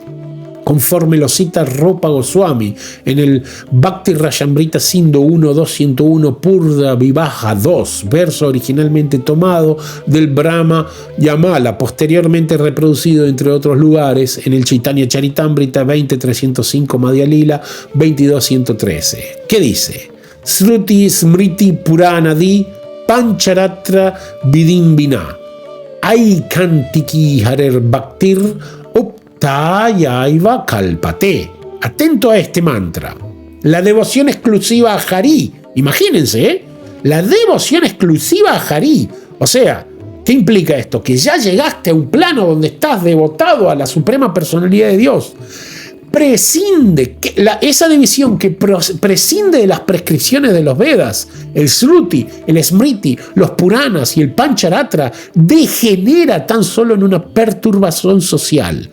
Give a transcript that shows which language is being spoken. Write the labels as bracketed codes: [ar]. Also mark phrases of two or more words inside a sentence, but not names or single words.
[es] Conforme lo cita Rupa Goswami en el Bhakti Rajamrita Sindhu 1.201 Purva Vivaha 2, verso originalmente tomado del Brahma Yamala, posteriormente reproducido entre otros lugares en el Chaitanya Charitamrita 20.305 Madhya Lila 22.113. ¿Qué dice? [sa] श्रुति स्मृति पुराणादि पञ्चरात्र विधिं विना ऐकान्तिकी हरेर् भक्तिर् तयैव कल्पते. [es] Atento a este mantra. La devoción exclusiva a Hari. Imagínense, la devoción exclusiva a Hari. O sea, ¿qué implica esto? Que ya llegaste a un plano donde estás devotado a la suprema personalidad de Dios. Prescinde, esa división que prescinde de las prescripciones de los Vedas, el Sruti, el Smriti, los Puranas y el Pancharatra, degenera tan solo en una perturbación social.